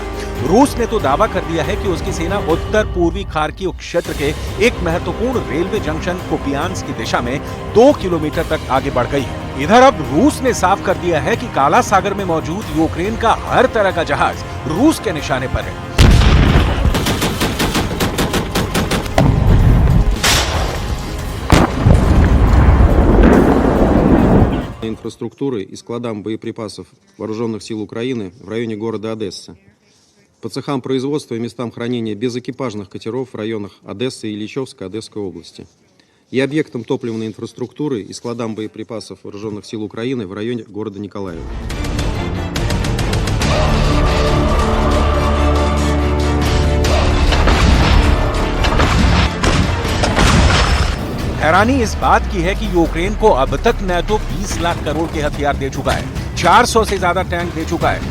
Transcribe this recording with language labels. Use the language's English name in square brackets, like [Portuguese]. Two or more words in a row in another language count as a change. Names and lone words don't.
[Hindi] रूस ने तो दावा कर दिया है कि उसकी सेना उत्तर पूर्वी खार्किव क्षेत्र के एक महत्वपूर्ण [English] railway junction [Hindi] कुपियांस्क की दिशा में 2 किलोमीटर तक आगे बढ़ गई है। इधर अब रूस ने साफ कर दिया है कि काला सागर में मौजूद यूक्रेन का हर तरह का जहाज रूस के निशाने पर है। [Russian] инфраструктуры и складам боеприпасов Вооруженных сил Украины в районе города Одесса. По цехам производства и местам хранения безэкипажных катеров в районах Одессы и Ильичевска Одесской области. И объектам топливной инфраструктуры и складам боеприпасов Вооруженных сил Украины в районе города Николаева. [Hindi] हैरानी इस बात की है कि यूक्रेन को अब तक नाटो 20 लाख करोड़ के हथियार दे चुका है, 400 से ज्यादा टैंक दे चुका है।